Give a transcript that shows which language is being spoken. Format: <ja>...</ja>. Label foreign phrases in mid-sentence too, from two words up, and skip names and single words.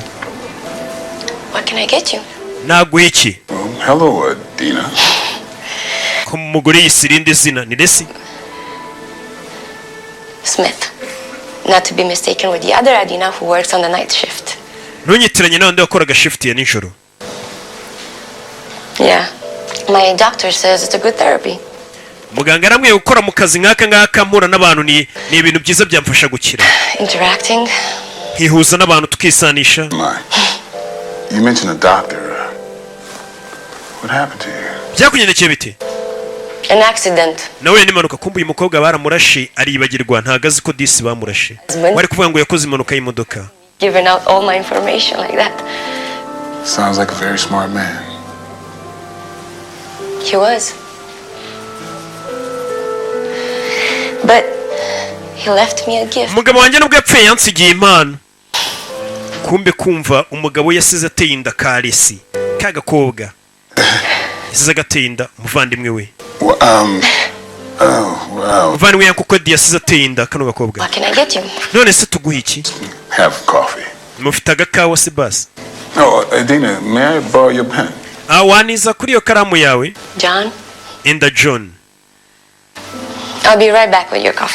<en>What can I get you?</en> <rw>Naguha iki?</rw> <en>Hello, Dina.</en> <rw>Ko umugore yisirinde izina ni Lesi?</rw> <en>Smith. Not to be mistaken with the other Adina who works on the night shift.</en> <rw>Ntunyitiranye n'abandi wakoraga shift ya nijoro.</rw> <en>Yeah. My doctor says it's a good therapy.</en> <rw>Muganga aramwe gukora mu kazi nk'aka ngaka mpura n'abantu ni ibintu byiza byamfasha gukira.</rw> <en>Interacting.</en> <rw>Hihuza n'abantu tukisanisha.</rw> <en>You mentioned a doctor. What happened to you?</en> <rw>Byakugendekeye bite?</rw> <en>An accident.</en> <rw>Nawe n'impanuka kumbuye umukobwa baramurashe aribagirwa ntagazi ko disi bamurashe. Wari kuvuga ngo yakoze impanuka y'imodoka.</rw> <en>Giving out all my information like that. Sounds like a very smart man. He was. But he left me a gift.</en> <rw>Umugabo wanjye nubwo yapfuye yansigiye impano. Kumbe kumva umugabo yasize ateye inda ka Lesi kagakobwa. Yasize agateye inda umuvandimwe we. Muvandimwe yakuko yasize ateye inda kano gakobwa.</rw> <en>What can I get you?</en> <rw>None se tuguha iki?</rw> <en>Have coffee.</en> <rw>Mufite agakawa se basi?</rw> <en>Oh, Dina, may I borrow your pen?</en> <rw>Waniza kuri iyo karamu yawe?</rw> <en>John?</en> <rw>Enda John.</rw> <en>I'll be right back with your coffee.</en>